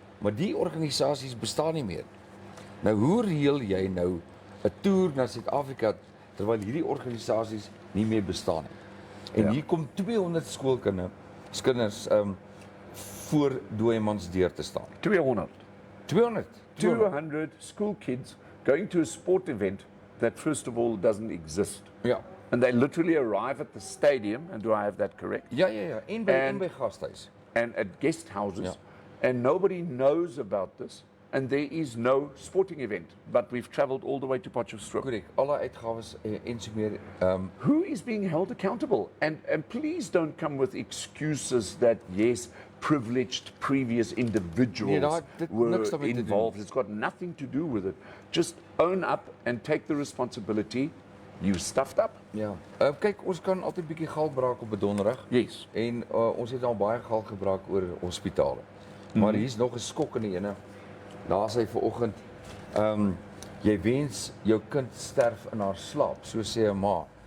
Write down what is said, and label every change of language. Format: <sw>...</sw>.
<af>Maar die organisasies bestaan nie meer. Nou hoe reël jy nou 'n toer na Suid-Afrika terwyl hierdie organisasies nie meer bestaan nie? En hier kom 200 skoolkinders voor dooiemans deur te staan. 200. 200.</af> <en>School kids going to a sport event that first of all doesn't exist.</en> <af>Ja.</af> <en>And they literally arrive at the stadium, and do I have that correct?</en> <af>Ja. En by gasthuis.</af> <en>And at guest houses,</en> <af>Ja.</af> <en>and nobody knows about this, and there is no sporting event. But we've traveled all the way to Potchefstroom.</en> <af>Korrek. Alle uitgawes en so meer</af> <en>Who is being held accountable? And please don't come with excuses that, yes, privileged previous individuals</en> <af>dit</af> <en>were</en> <af>niks daarmee te doen.</af> <en>involved. It's got nothing to do with it. Just own up and take the responsibility. You stuffed up.</en> <af>ja. Kyk, ons kan altyd bietjie gal braak op 'n donderdag.</af> <en>Yes.</en> <af>En ons het al baie gal gebraak oor hospitale. Maar hier's nog 'n skokkende ene. Daar sê vanoggend jy wens jou kind sterf in haar slaap, so sê 'n ma.</af>